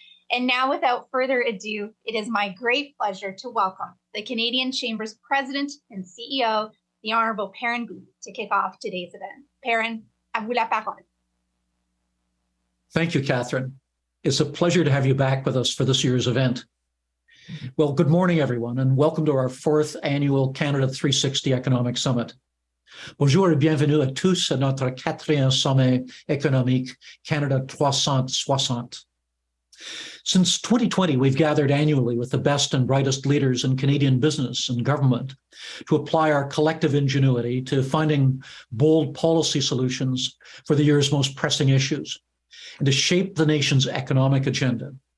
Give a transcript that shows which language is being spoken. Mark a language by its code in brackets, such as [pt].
[en] And now, without further ado, it is my great pleasure to welcome the Canadian Chamber's President and CEO, the Honorable Perrin Beatty, to kick off today's event. [fr] Perrin, à vous la parole. [en] Thank you, Catherine. It's a pleasure to have you back with us for this year's event. Well, good morning, everyone, and welcome to our fourth annual Canada 360 Economic Summit. [fr] Bonjour et bienvenue à tous à notre quatrième sommet économique Canada 360. [en] Since 2020, we've gathered annually with the best and brightest leaders in Canadian business and government to apply our collective ingenuity to finding bold policy solutions for the year's most pressing issues and to shape the nation's economic agenda.